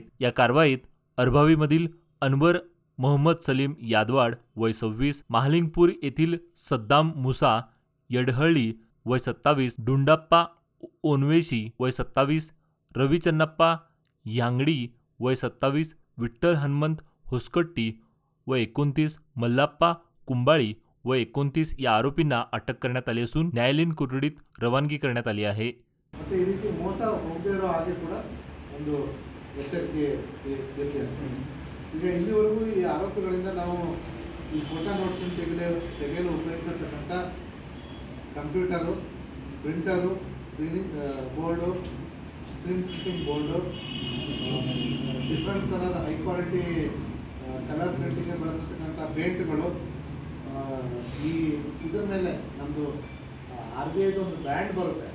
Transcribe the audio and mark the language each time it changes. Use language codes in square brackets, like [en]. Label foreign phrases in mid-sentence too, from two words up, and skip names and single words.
[mr] या कारवाईत अरभावीमधील अनवर मोहम्मद सलीम यादवाड वय 26, महालिंगपूर येथील सद्दाम मुसा यडहळ्ळी वय 27, डुंडाप्पा ओनवेशी वय 27, रवी चन्नप्पा यांगडी वय 27, विठ्ठल हनुमंत होसकट्टी वय 29, मल्लाप्पा कुंबाळी वय 29 या आरोपींना अटक करण्यात आली असून न्यायालयीन कोठडीत रवानगी करण्यात आली आहे। [kn] ಈ ರೀತಿ ಮೋಸ ಹೋಗದಿರೋ ಹಾಗೆ ಕೂಡ ಒಂದು ಎಚ್ಚರಿಕೆ ಈಗ ಇಲ್ಲಿವರೆಗೂ ಈ ಆರೋಪಿಗಳಿಂದ ನಾವು ಈ [en] photo notes [kn] ತೆಗೆಯಲು ಉಪಯೋಗಿಸಿರ್ತಕ್ಕಂಥ ಕಂಪ್ಯೂಟರು, ಪ್ರಿಂಟರು, [en] screening board, screen printing board, different colour high quality colour printing [kn] ಬಳಸತಕ್ಕಂಥ ಪೇಂಟ್ಗಳು, ಈ ಇದರ ಮೇಲೆ ನಮ್ಮದು RBI ಒಂದು ಬ್ರ್ಯಾಂಡ್ ಬರುತ್ತೆ।